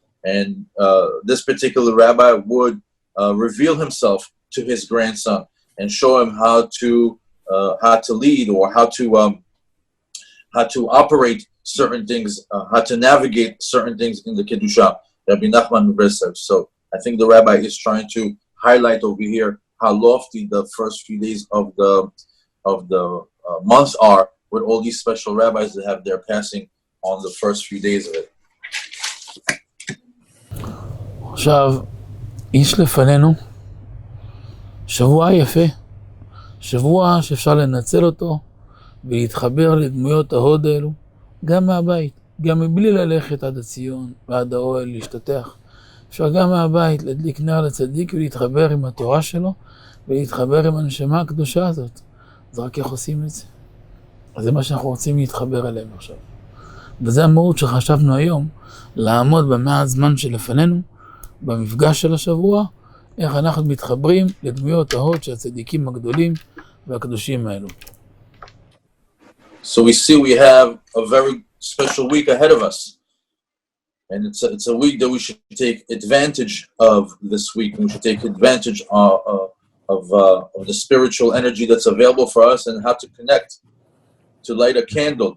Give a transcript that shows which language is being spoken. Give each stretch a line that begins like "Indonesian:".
English: And this particular rabbi would reveal himself to his grandson and show him how to lead, or how to operate certain things, how to navigate certain things in the Kedusha, Rabbi Nachman Breslev. So I think the rabbi is trying to highlight over here how lofty the first few days of the month are, with all these special rabbis that have their passing on the first few days of it.
Hebrew: עכשיו, יש לפנינו שבוע יפה, שבוע שאפשר לנצל אותו ולהתחבר לדמויות ההוד האלו, גם מהבית, גם מבלי ללכת עד הציון ועד האוהל להשתתח. אפשר גם מהבית להדליק נר לצדיק ולהתחבר עם התורה שלו ולהתחבר עם הנשמה הקדושה הזאת. אז רק איך עושים את זה? אז זה מה שאנחנו רוצים להתחבר אליהם עכשיו. וזה המהות שחשבנו היום, לעמוד במעט זמן שלפנינו, במפגש של השבוע, איך אנחנו מתחברים לדמויות ההוד של הצדיקים הגדולים והקדושים האלו.
English: So we see we have a very special week ahead of us. And it's a week that we should take advantage of this week. We should take advantage of the spiritual energy that's available for us, and how to connect, to light a candle.